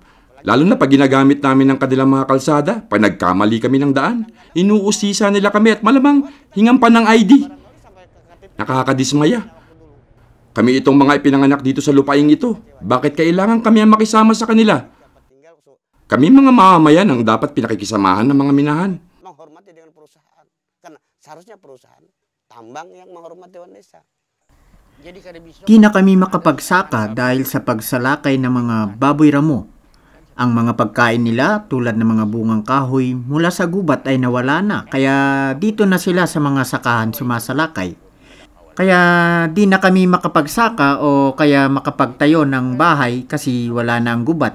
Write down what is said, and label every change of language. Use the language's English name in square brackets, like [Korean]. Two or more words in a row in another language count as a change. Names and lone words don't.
[Filipino] Lalo na pag ginagamit namin ng kanilang mga kalsada, pag nagkamali kami ng daan, inuusisa nila kami at malamang hingan pa ng ID. Nakakadismaya. Kami itong mga ipinanganak dito sa lupaing ito. Bakit kailangan kami ang makisama sa kanila? Kami mga mamamayan ang dapat pinakikisamahan ng mga minahan. [Indonesian] Menghormati dengan perusahaan. Karena seharusnya perusahaan tambang yang menghormati desa. [Filipino] Di na kami makapagsaka dahil sa pagsalakay ng mga baboy ramo. Ang mga pagkain nila tulad ng mga bungang kahoy mula sa gubat ay nawala na, kaya dito na sila sa mga sakahan sumasalakay. Kaya di na kami makapagsaka o kaya makapagtayo ng bahay kasi wala na ang gubat.